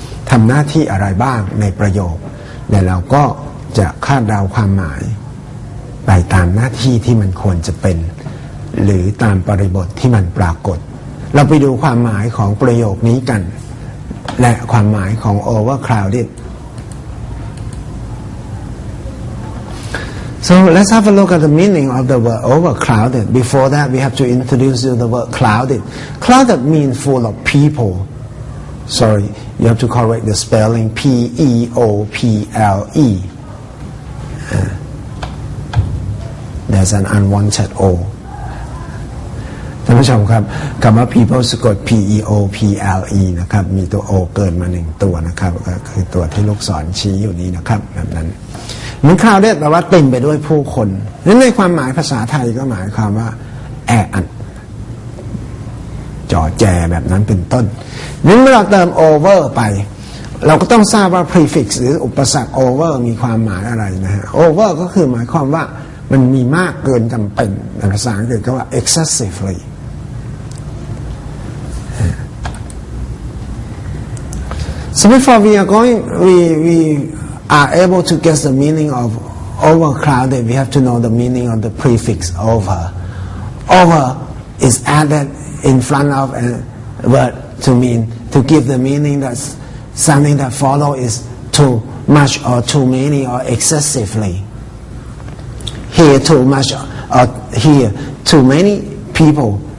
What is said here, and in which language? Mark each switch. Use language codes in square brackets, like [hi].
[th] ทำหน้าที่อะไรบ้างในประโยคและเราก็จะคาดเดาความหมายไปตามหน้าที่ที่มันควรจะเป็นหรือตามบริบทที่มันปรากฏเราไปดูความหมายของประโยคนี้กันและความหมายของ overcrowded [en] So let's have a look at the meaning of the word overcrowded. Before that, we have to introduce you the word clouded. Clouded means full of people. Sorry, you have to correct the spelling. P-E-O-P-L-E. There's an unwanted O. [th] ท่านผู้ชมครับคำว่า people สะกด P-E-O-P-L-E นะครับมีตัว O เกินมา1ตัวนะครับก็คือตัวที่ลูกศรชี้อยู่นี้นะครับแบบนั้นมันคราวเรียกแปลว่าเต็มไปด้วยผู้คนนั้นในความหมายภาษาไทยก็หมายความว่าแออัด จ่อแจแบบนั้นเป็นต้นนั้นเมื่อเราเติม over ไปเราก็ต้องทราบว่า prefix หรืออุปสรรค over มีความหมายอะไรนะฮะ over ก็คือหมายความว่ามันมีมากเกินจำเป็นในภาษาอังกฤษก็ว่า excessively [en] so before we are able to guess the meaning of overcrowded, we have to know the meaning of the prefix over. Over is added in front of a word to give the meaning that something that follows is too much or too many or excessively. Here too much or here too many people.